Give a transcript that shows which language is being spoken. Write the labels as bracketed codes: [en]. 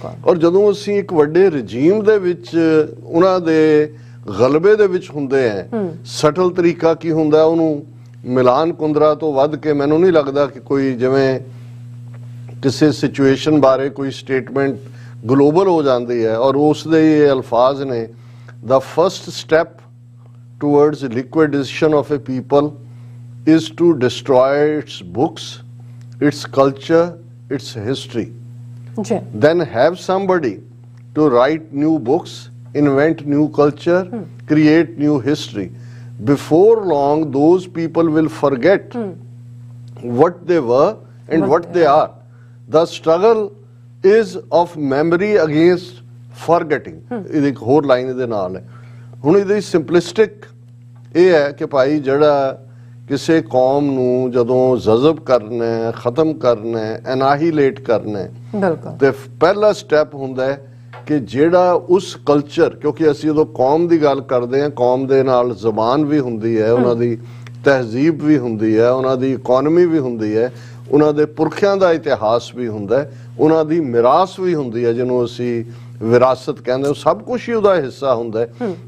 [pa] ਔਰ ਜਦੋਂ ਅਸੀਂ ਇੱਕ ਵੱਡੇ ਰਜੀਮ ਦੇ ਵਿੱਚ ਉਹਨਾਂ ਦੇ ਗਲਬੇ ਦੇ ਵਿੱਚ ਹੁੰਦੇ ਆ, ਸਟਲ ਤਰੀਕਾ ਕੀ ਹੁੰਦਾ ਉਹਨੂੰ ਮਿਲਾਨ ਕੁੰਦਰਾ ਤੋਂ ਵੱਧ ਕੇ ਮੈਨੂੰ ਨਹੀਂ ਲੱਗਦਾ ਕਿ ਕੋਈ ਜਿਵੇਂ ਕਿਸੇ ਸਿਚੁਏਸ਼ਨ ਬਾਰੇ ਕੋਈ ਸਟੇਟਮੈਂਟ ਗਲੋਬਲ ਹੋ ਜਾਂਦੀ ਹੈ ਔਰ ਉਸ ਦੇ ਇਹ ਅਲਫਾਜ਼ ਨੇ, [en] the first step towards liquidation of a people is to destroy its books, its culture, its history. Then have somebody to write new books, invent new culture, create new history. Before long, those people will forget what they were and what they are. The struggle is of memory against forgetting. [pa] ਇਹ ਇੱਕ ਹੋਰ line ਇਹਦੇ ਨਾਲ ਹੈ। ਹੁਣ ਇਹਦੀ ਸਿੰਪਲਿਸਟਿਕ ਇਹ ਹੈ ਕਿ ਭਾਈ ਜਿਹੜਾ ਕਿਸੇ ਕੌਮ ਨੂੰ ਜਦੋਂ ਜਜ਼ਬ ਕਰਨਾ ਹੈ, ਖਤਮ ਕਰਨਾ ਹੈ, ਐਨਾਹੀਲੇਟ ਕਰਨਾ ਹੈ, ਤੇ ਪਹਿਲਾ ਸਟੈਪ ਹੁੰਦਾ ਹੈ ਕਿ ਜਿਹੜਾ ਉਸ ਕਲਚਰ, ਕਿਉਂਕਿ ਅਸੀਂ ਜਦੋਂ ਕੌਮ ਦੀ ਗੱਲ ਕਰਦੇ ਹਾਂ, ਕੌਮ ਦੇ ਨਾਲ ਜ਼ਬਾਨ ਵੀ ਹੁੰਦੀ ਹੈ, ਉਹਨਾਂ ਦੀ ਤਹਿਜ਼ੀਬ ਵੀ ਹੁੰਦੀ ਹੈ, ਉਹਨਾਂ ਦੀ ਇਕਨੋਮੀ ਵੀ ਹੁੰਦੀ ਹੈ, ਉਹਨਾਂ ਦੇ ਪੁਰਖਿਆਂ ਦਾ ਇਤਿਹਾਸ ਵੀ ਹੁੰਦਾ ਹੈ, ਉਹਨਾਂ ਦੀ ਮਿਰਾਸ ਵੀ ਹੁੰਦੀ ਹੈ ਜਿਹਨੂੰ ਅਸੀਂ ਵਿਰਾਸਤ ਕਹਿੰਦੇ, ਉਹ ਸਭ ਕੁਝ ਹੀ ਉਹਦਾ ਹਿੱਸਾ ਹੁੰਦਾ ਹੈ।